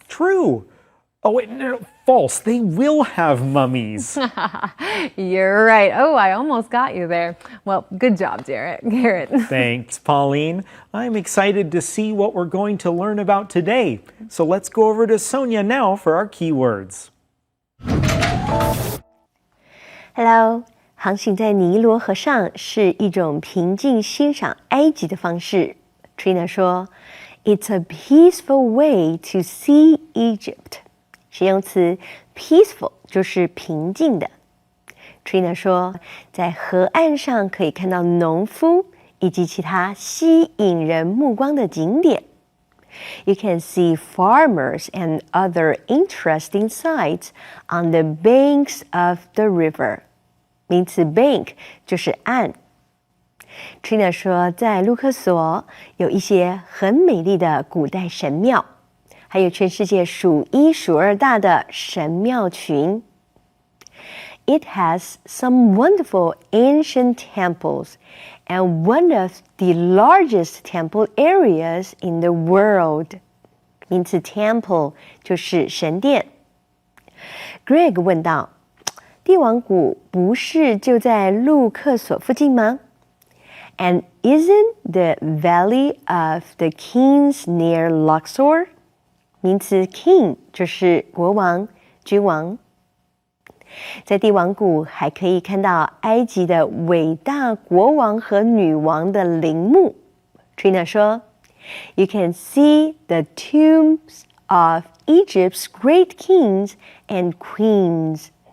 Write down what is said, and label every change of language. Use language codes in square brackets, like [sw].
[en] True. Oh, wait, no, false. They will have mummies. You're right. Oh, I almost got you there. Well, good job, Garrett. Thanks, Pauline. I'm excited to see what we're going to learn about today. So let's go over to Sonia now for our keywords. [zh] Hello， 航行在尼罗河上是一种平静欣赏埃及的方式。 [en] Trina 说 ，It's a peaceful way to see Egypt。 [zh] 形容词 peaceful 就是平静的。Trina 说，在河岸上可以看到农夫以及其他吸引人目光的景点。 [en] You can see farmers and other interesting sights on the banks of the river. [zh] 名词 bank 就是岸。 Trina 说，在卢克索有一些很美丽的古代神庙，还有全世界数一数二大的神庙群。 [en] It has some wonderful ancient temples and one of the largest temple areas in the world. [zh] 名词 temple 就是神殿。Greg 问道，帝王谷不是就在卢克索附近吗？ [en] And isn't the Valley of the Kings near Luxor? [zh] 名词 king 就是国王、君王。在帝王谷还可以看到埃及的伟大国王和女王的陵墓。 [en] Trina 说 ，You can see the tombs of Egypt's great kings and queens.